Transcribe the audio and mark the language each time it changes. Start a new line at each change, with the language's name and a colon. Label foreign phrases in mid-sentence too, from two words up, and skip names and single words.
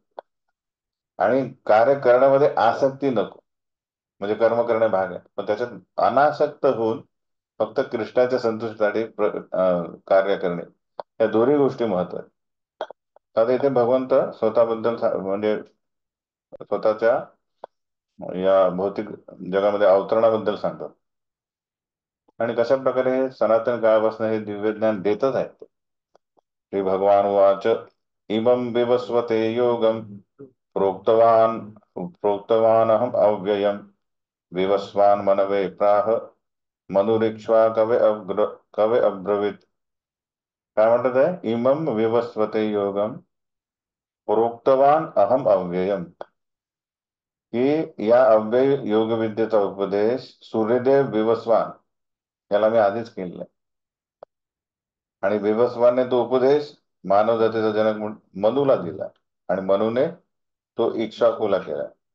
Marathi: आणि कार्य करण्यामध्ये आसक्ती नको, म्हणजे कर्म करणे भाग आहे, पण त्याच्यात अनासक्त होऊन फक्त कृष्णाच्या संतुष्टीसाठी कार्य करणे, या दोन्ही गोष्टी महत्वाच्या. आता इथे भगवंत स्वतःबद्दल म्हणजे स्वतःच्या या भौतिक जगामध्ये अवतरणाबद्दल सांगतात. आणि कशा प्रकारे हे सनातन काळापासून हे दिव्य ज्ञान देतच आहेत.
Sanskrit: श्री भगवान वाच इमं विवस्वते योगम प्रोक्तवान प्रोक्तवान अहम अव्ययम विवस्वान मनवे प्राह मनुरिक्ष्वा कवे अब्रवीत.
Marathi: काय म्हणतात आहे?
Sanskrit: इमं विवस्वते योगम प्रोक्तवान अहम अव्ययम,
Marathi: की या अव्यय योग विद्येचा उपदेश सूर्यदेव विवस्वान याला मी आधीच केलेला आहे. आणि विवस्वानने तो उपदेश मानव जातीचा जनक मनूला दिला, आणि मनूने तो इक्ष्वाकूला केला.